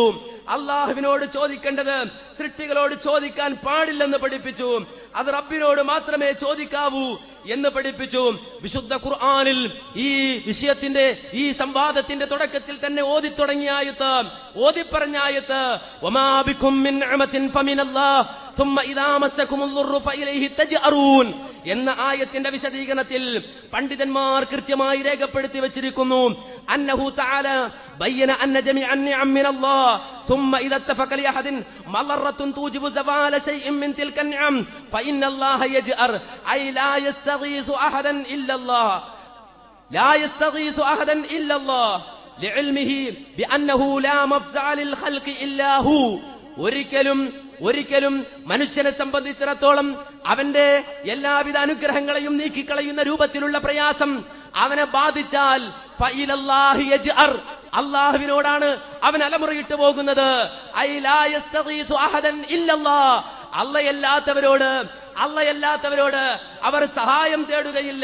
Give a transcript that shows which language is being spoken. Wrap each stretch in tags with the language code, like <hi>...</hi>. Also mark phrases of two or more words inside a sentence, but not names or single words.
<ml>അള്ളാഹുവിനോട് ചോദിക്കേണ്ടത് സൃഷ്ടികളോട് ചോദിക്കാൻ പാടില്ലെന്ന് പഠിപ്പിച്ചു. അത് റബ്ബിനോട് മാത്രമേ ചോദിക്കാവൂ എന്ന് പഠിപ്പിച്ചു. വിശുദ്ധ ഖുർആനിൽ ഈ വിഷയത്തിന്റെ ഈ സംവാദത്തിന്റെ തുടക്കത്തിൽ തന്നെ ഓതിത്തുടങ്ങിയ ആയത്ത്, ഓതിപ്പറഞ്ഞ ആയത്ത്,</ml> <ar>وما بكم من نعمة فمن الله ثم إذا مسكم الضر فإليه تجأرون</ar> <ml>എന്ന ആയത്തിന്റെ വിശദീകരണത്തിൽ പണ്ഡിതന്മാർ കൃത്യമായി രേഖപ്പെടുത്തി വെച്ചിരിക്കുന്നു.</ml> <ar>أنه تعالى بين أن جميع النعم من الله ثم إذا اتفق لأحد مضرة توجب زوال شيء من تلك النعم فإن الله يجأر أي لا يستغيث أحدا إلا الله لا يستغيث أحدا إلا الله لعلمه بأنه لا مفزع للخلق إلا هو.</ar> <ml>ഒരിക്കലും മനുഷ്യനെ സംബന്ധിച്ചിടത്തോളം അവന്റെ എല്ലാവിധ അനുഗ്രഹങ്ങളെയും നീക്കിക്കളയുന്ന രൂപത്തിലുള്ള പ്രയാസം അവനെ ബാധിച്ചാൽ</ml> <ar>فإلى الله يجأر,</ar> <ml>അല്ലാഹുവിനോടാണ് അവൻ അലമുറയിട്ട് പോകുന്നത്.</ml> <ar>أي لا يستغيث أحدا إلا الله,</ar> <ml>അല്ലാഹുവല്ലാത്തവരോട് അവർ സഹായം തേടുകയില്ല.</ml>